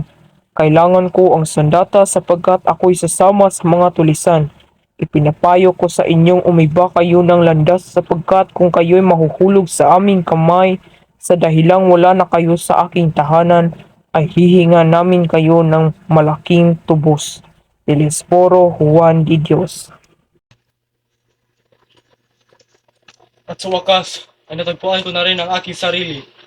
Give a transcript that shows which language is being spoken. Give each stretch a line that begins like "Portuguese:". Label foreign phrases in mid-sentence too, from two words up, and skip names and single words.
Filipino: Kailangan ko ang sandata sapagkat ako'y sasama sa mga tulisan. Ipinapayo ko sa inyong umiba kayo ng landas sapagkat kung kayo'y mahuhulog sa aming kamay sa dahilang wala na kayo sa aking tahanan, ay hihinga namin kayo ng malaking tubos. Telesforo Juan de Dios. At sa wakas, ay natagpuan ko na rin ang aking sarili.